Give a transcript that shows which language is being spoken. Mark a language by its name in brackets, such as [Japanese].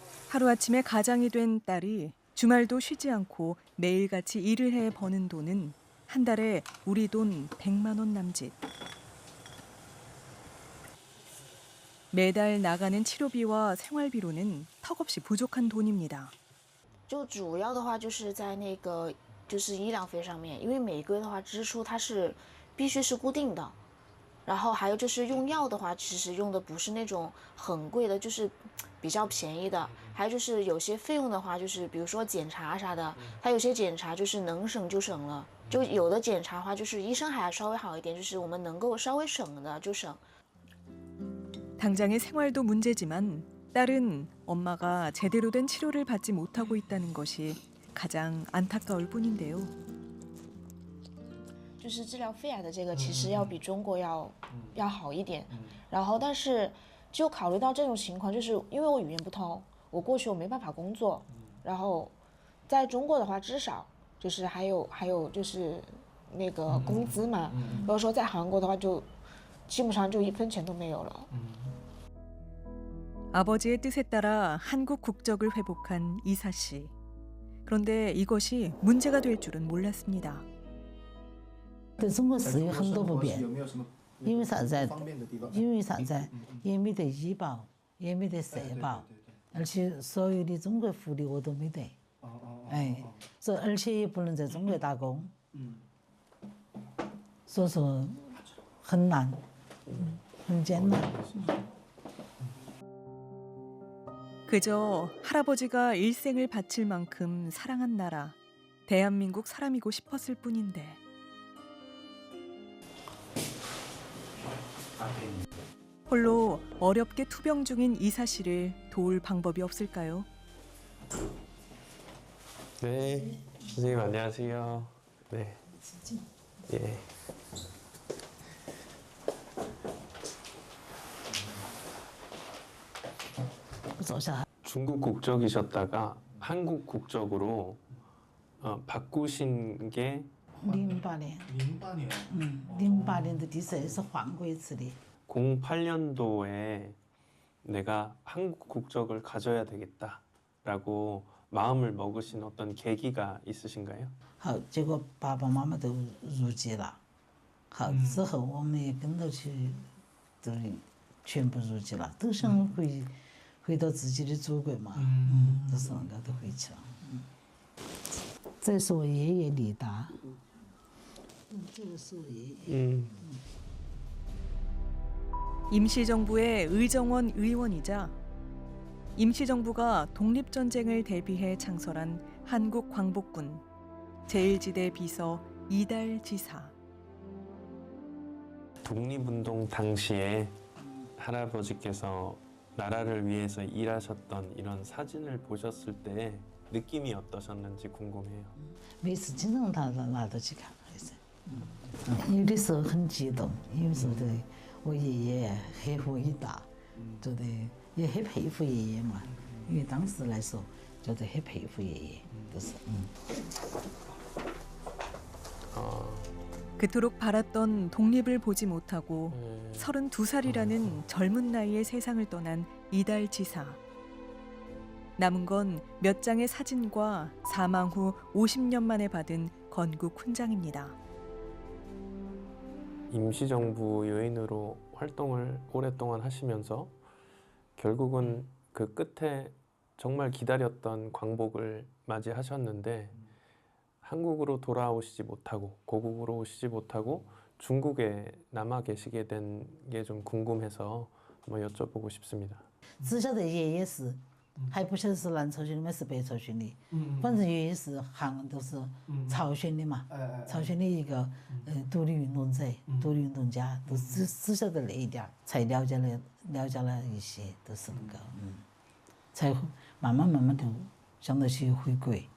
[Korean] 하루아침에 가장이 된 딸이 주말도 쉬지 않고 매일같이 일을 해 버는 돈은 한 달에 우리 돈 100만 원 남짓. 매달 나가는 치료비와 생활비로는 턱없이 부족한 돈입니다. [Chinese] 就主要的话就是在那个就是医疗费上面，因为每个的话支出它是必须是固定的，然后还有就是用药的话，其实用的不是那种很贵的，就是比较便宜的。还有就是有些费用的话，就是比如说检查啥的，它有些检查就是能省就省了，就有的检查的话，就是医生还稍微好一点，就是我们能够稍微省的就省。 [Korean] 당장의 생활도 문제지만 딸은 엄마가 제대로 된 치료를 받지 못하고 있다는 것이 가장 안타까울 뿐인데요. [Chinese] 就是治疗肺癌的这个，其实要比中国要好一点。然后，但是就考虑到这种情况，就是因为我语言不通，我过去我没办法工作。然后，在中国的话，至少就是还有就是那个工资嘛。如果说在韩国的话，就基本上就1分钱都没有了。 [Korean] 아버지의 뜻에 따라 한국 국적을 회복한 이사 씨. 그런데 이것이 문제가 될 줄은 몰랐습니다. [Chinese] 对中国是有很多不便，因为啥子？因为啥子？也没得医保，也没得社保，而且所有的中国福利我都没得。哎，而且也不能在中国打工，所以说很难，很艰难。 [Korean] 그저 할아버지가 일생을 바칠 만큼 사랑한 나라, 대한민국 사람이고 싶었을 뿐인데. 홀로 어렵게 투병 중인 이사 씨를 도울 방법이 없을까요? 네, 선생님 안녕하세요. 네, 예. 중국 국적이셨다가 한국 국적으로 바꾸신 게 08년. 08년. 08년도 뒤에서 [Chinese] 换过一次的。 [Korean] 08년도에 내가 한국 국적을 가져야 되겠다라고 마음을 먹으신 어떤 계기가 있으신가요? [Chinese] 好，结果爸爸妈妈都入籍了。好，之后我们也跟着去，都全部入籍了，都想回到自己的祖国嘛。都是那个都回去了。这是我爷爷李达。这个是我爷爷。 [Korean] 임시정부의 의정원 의원이자 임시정부가 독립전쟁을 대비해 창설한 한국광복군 제1지대 비서 이달 지사. 독립운동 당시에 할아버지께서 나라를 위해서 일하셨던 이런 사진을 보셨을 때 느낌이 어떠셨는지 궁금해요. [Chinese] 每次经常拿到去看，还是，有的时候很激动，有时候对我爷爷很伟大，觉得也很佩服爷爷嘛。因为当时来说，觉得很佩服爷爷，都是。 [Korean] 그토록 바랐던 독립을 보지 못하고 32살이라는 젊은 나이에 세상을 떠난 이달 지사. 남은 건 몇 장의 사진과 사망 후 50년 만에 받은 건국 훈장입니다. 임시정부 요인으로 활동을 오랫동안 하시면서 결국은 그 끝에 정말 기다렸던 광복을 맞이하셨는데 한국으로 돌아오시지 못하고 고국으로 오시지 못하고 중국에 남아 계시게 된 게 좀 궁금해서 한번 여쭤보고 싶습니다. [Chinese] 只晓得爷爷是，还不晓得是南朝鲜的还是北朝鲜的。反正爷爷是都是朝鲜的嘛，朝鲜的一个独立运动者、独立运动家，都只晓得那一点，才了解了一些，都是那个才慢慢就想到去回国。